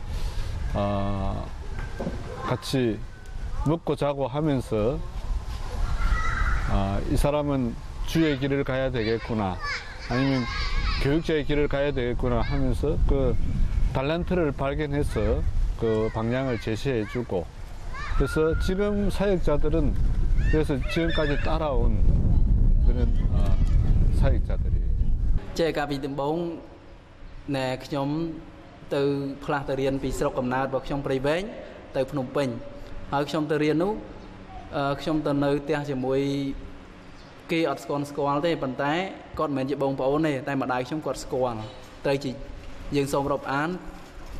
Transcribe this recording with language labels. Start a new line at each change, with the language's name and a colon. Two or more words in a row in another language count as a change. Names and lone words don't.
Korean: 같이 먹고 자고 하면서 이 사람은 주의 길을 가야 되겠구나 아니면 교육자의 길을 가야 되겠구나 하면서 그 달란트를 발견해서 그 방향을 제시해주고 그래서 지금 사역자들은 그래서 지금까지 따라온 그런 사역자들이에요. 제가 비듬봉 네
Khmer: ខ្ញុំទៅផ្លាស់ទៅរៀនពីស្រុកកំណើតរបស់ខ្ញុំព្រៃវែងទៅភ្នំពេញហើយខ្ញុំទៅរៀននោះខ្ញុំទៅនៅផ្ទះជាមួយគេ អត់ស្គាល់ទេប៉ុន្តែគាត់មិនមែនជាបងប្អូនទេតែម្ដាយខ្ញុំគាត់ស្គាល់ទៅជាយើងសូមរាប់អានជា